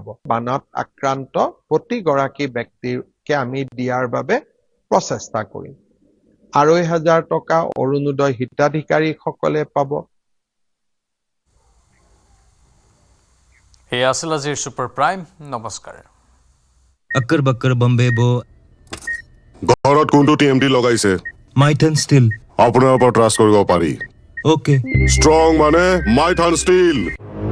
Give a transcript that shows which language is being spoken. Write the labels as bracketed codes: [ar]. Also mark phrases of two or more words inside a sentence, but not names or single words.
[as] বানত আক্ৰান্ত প্ৰতিগৰাকী ব্যক্তিকে আমি দিয়াৰ বাবে প্ৰচেষ্টা কৰিম। 2,500 টকা অৰুণোদয় হিতাধিকাৰীসকলে পাব। এই আছিল আজিৰ ছুপাৰ প্ৰাইম। নমস্কাৰ। [hi] अक्कर बक्कर बम्बे बो [as] ঘৰত কোনটো টিএমটি লগাইছে? माइथन स्टील আপোনাৰ ওপৰত ট্ৰাষ্ট কৰিব পাৰি। ओके ষ্ট্ৰং মানে মাইথান ষ্টীল।